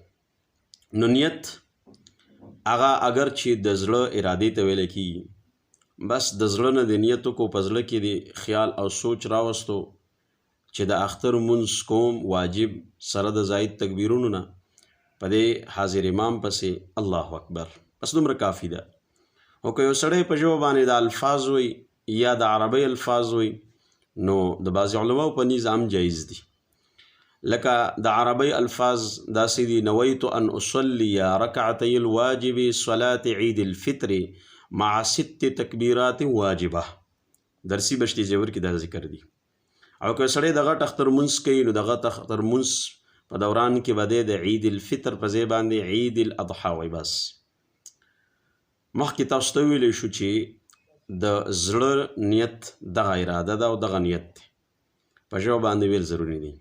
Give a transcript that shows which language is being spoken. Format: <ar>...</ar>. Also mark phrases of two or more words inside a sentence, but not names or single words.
<ps>نو نیت هغه اگر چې د زړه ارادې ته ویلی کېږي، بس د زړه نه د نیتو کو په زړه کې د خیال او سوچ راوستو چې د اختر منځ کوم واجب سره د زاید تکبیرونو نه په دې حاضر امام پسې</ps> <ar>الله اکبر،</ar> <ps>بس دومره کافي ده. او که یو سړی په ژبه باندې د الفاظ وي یا د عربی الفاظ وي نو د بعضې علماو په نیز هم جایز دي. لکه د عربی الفاظ داسې دي:</ps> <ar>نویت ان اصلی رکعتی الواجب صلاة عید الفطر مع 6 تکبیرات واجبه.</ar> <ps>درسی بشتی زیور کې دا ذکر دی. او که سړی د غټ اختر منځ کوي نو د غټ اختر منځ په دوران کې به دی د عید الفطر په ځای باندې عید الاضحی وایي. بس مخکې تاسو ته ویلی شو چې د زړه نیت دغه اراده ده او دغه نیت دی، په ژبه باندې ویل ضروري دي.</ps>